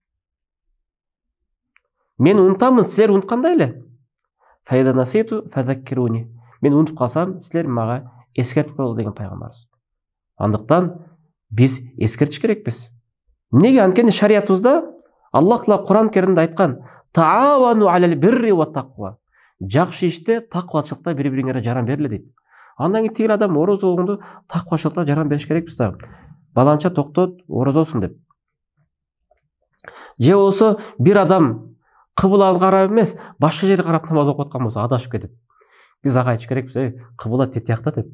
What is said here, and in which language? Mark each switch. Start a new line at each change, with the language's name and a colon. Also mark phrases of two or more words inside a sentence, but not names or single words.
Kyrgyz: Мен унутамын, силер унуткандай эле.
Arabic: فإذا نسيت فذكروني.
Kyrgyz: Мен унутуп калсам, силер мага эскертип коелу деген пайгамбарыбыз. Андыктан биз эскертиш керекпиз. Неге? Анткени шариятыбызда Аллах Таала Куран Керимде айткан:
Arabic: "تعاونوا على البر والتقوى."
Kyrgyz: Жакшы иште, таквачылыкта бири-бириңерге жаран берле дейт. Андан кийин тигил адам орозо болгондо таквачылыкта жаран бериш керекпиз да. Баланча токтот, орозосуң деп. Же болсо бир адам кыбылага карап эмес, башка жерге карап намаз окуп аткан болсо адашып кетип, биз ага айтыш керекпиз: "Кыбыла тет жакта" деп.